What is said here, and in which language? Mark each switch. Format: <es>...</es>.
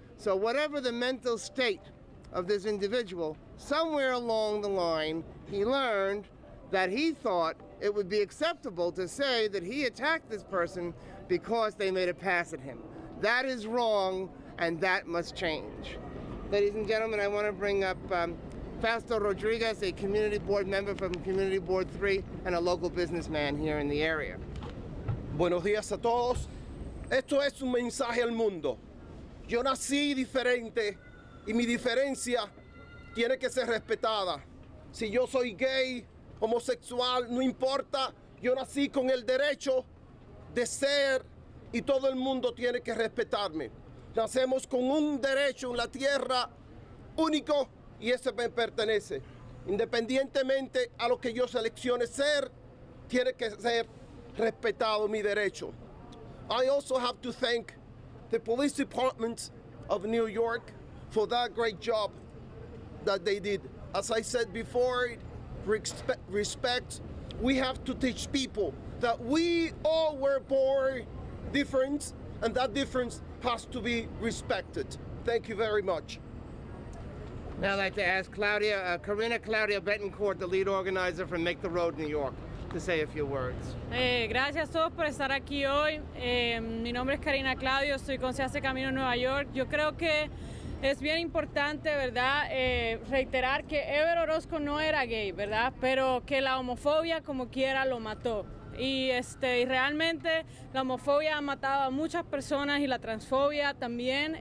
<en>So whatever the mental state of this individual, somewhere along the line, he learned that he thought it would be acceptable to say that he attacked this person because they made a pass at him. That is wrong, and that must change. Ladies and gentlemen, I want to bring up Fausto Rodriguez, a community board member from Community Board 3 and a local businessman here in the area.</en> <es>Buenos días a todos. Esto es un mensaje al mundo. Yo nací diferente y mi diferencia tiene que ser respetada. Si yo soy gay, homosexual, no importa, yo nací con el derecho de ser y todo el mundo tiene que respetarme. Nacemos con un derecho en la tierra único y ese me pertenece. Independientemente a lo que yo seleccione ser, tiene que ser respetado mi derecho.</es> <en>I also have to thank the police department of New York for that great job that they did. As I said before, respect, we have to teach people that we all were born different and that difference has to be respected. Thank you very much. Now I'd like to ask Karina Claudia Betancourt, the lead organizer from Make the Road New York, to say a few words.</en> <es>Gracias a todos por estar aquí hoy. Mi nombre es Karina Claudio, soy con Se Hace Camino en Nueva York. Yo creo que es bien importante, ¿verdad?, reiterar que Ever Orozco no era gay, ¿verdad?, pero que la homofobia como quiera lo mató. Y realmente la homofobia ha matado a muchas personas y la transfobia también.</es>